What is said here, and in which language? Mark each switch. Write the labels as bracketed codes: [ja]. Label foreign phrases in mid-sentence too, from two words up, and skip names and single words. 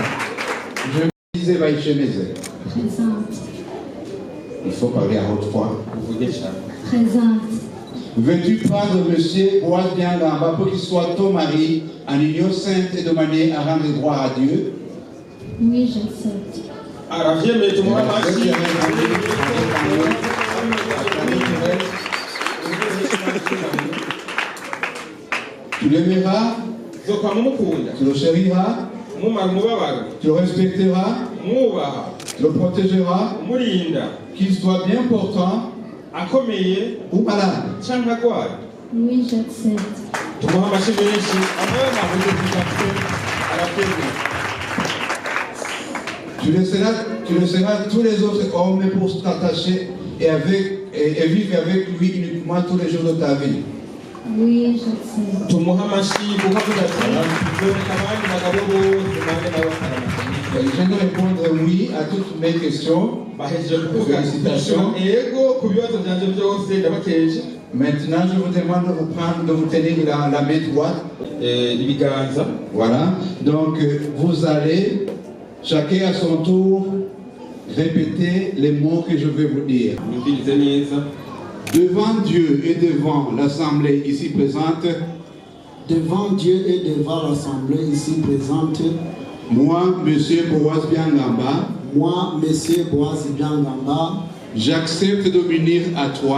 [fr] Je me disais Baïchemeze. Présente. Il faut parler à haute voix. Présente. Veux-tu prendre monsieur Boaz Biangamba pour qu'il soit ton mari en union sainte et de manière à rendre gloire à Dieu? Oui, j'accepte. [rn] arabyemeye tumuha amashyi. [fr] Tu l'aimeras, [rn] uzokwa mumukunda, [fr] tu le chériras, [rn] umumara umubabaro, [fr] tu le respecteras, [rn] umwubaha, [fr] tu le protégeras, [rn] umurinda, [fr] qu'il soit bien portant [rn] akomeye [fr] ou malade. [rn] cyangwa agwara. [fr] Oui, j'accepte. [rn] tumuha amashyi menshi amwe mavuze kwifatwe arabyemera. [fr] Tu laisseras tous les autres hommes pour t'attacher et vivre avec lui uniquement tous les jours de ta vie. Oui, j'accepte. [rn] tumuha amashyi kuko avuga ati nzoreka abandi bagabo bose nanjye nabo [fr] Je viens de répondre oui à toutes mes questions. [rn] bahejeje kuvuga inshuro ego ku bibazo byanje byose ndabakeje. [fr] Maintenant, je vous demande de vous tenir la main droite. [rn] Ibiganza. [fr] Voilà. Donc, vous allez, chacun à son tour, répéter les mots que je vais vous dire. [rn] Mwumvirize neza. [fr] Devant Dieu et devant l'Assemblée ici présente, Devant Dieu et devant l'Assemblée ici présente, moi, Monsieur Boaz Biangamba, moi, Monsieur Boaz Biangamba, j'accepte de m'unir à toi,